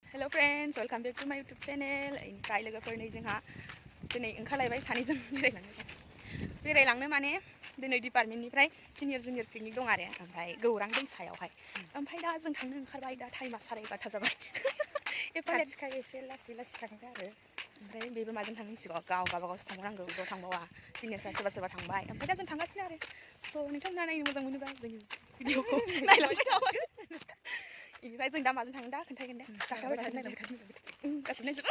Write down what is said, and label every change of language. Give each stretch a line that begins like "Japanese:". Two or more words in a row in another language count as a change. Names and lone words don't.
English: Hello friends, welcome back to my YouTube channel.
Bodo: Oमफ्राय लोगोफोरनि जोंहा दिनै ओंखारलायबाय सानैजों बेरायलांनो माने दिनै डिपार्टमेन्टनिफ्राय
English: senior junior picnic
Bodo: दं आरो ओमफ्राय गौरां दैसायावहाय ओमफ्राय दा जों थांनो ओंखारबाय दा टाइमा 11:30 जाबाय खाथिखाय एसे लासै थांदो आरो ओमफ्राय बेबो माजों थांनो मिथिगौ गावबागावसो थांनांगौ ज' थांबावा सिनियरफ्रा सोरबा थांबाय ओमफ्राय दा जों थांगासिनो आरो स' नोंथांमोना नायनो मोजां मोनोबा जोंनि भिडिअखौ नायलांबाय थाबाय इनिफ्राय जों दा माजों थांनो दा खोन्थागोन दे गाखोबाय थानो गासिबो